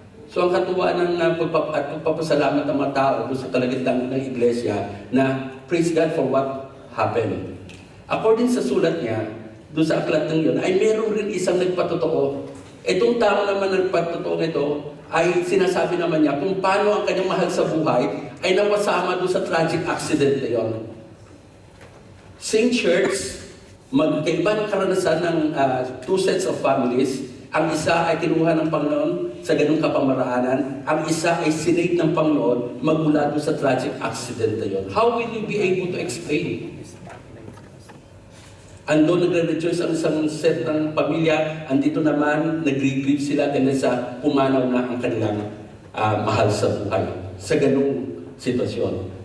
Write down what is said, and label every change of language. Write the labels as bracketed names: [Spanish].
[Filipino] So ang katuwaan ng pagpapasalamat ng mga tao doon sa kalagitnaan ng iglesia na [English] praise God for what happened. [Filipino] According sa sulat niya, doon sa aklat ng yun, ay meron rin isang nagpatotoo. Itong tao naman nagpatotoo nito ay sinasabi naman niya kung paano ang kanyang mahal sa buhay ay napasama doon sa tragic accident na yun. [English] Same church, [Filipino] magkaiba ng karanasan ng [English] two sets of families. [Filipino] Ang isa ay kinuha ng Panginoon sa ganung kapamaraanan. Ang isa ay sinave ng Panginoon magmula doon sa tragic accident na yun. [English] How will you be able to explain? [Filipino] Andun nagre-rejoice ang isang set ng pamilya, andito naman nagre-grieve sila dahil sa pumanaw na ang kanilang mahal sa buhay sa ganung sitwasyon.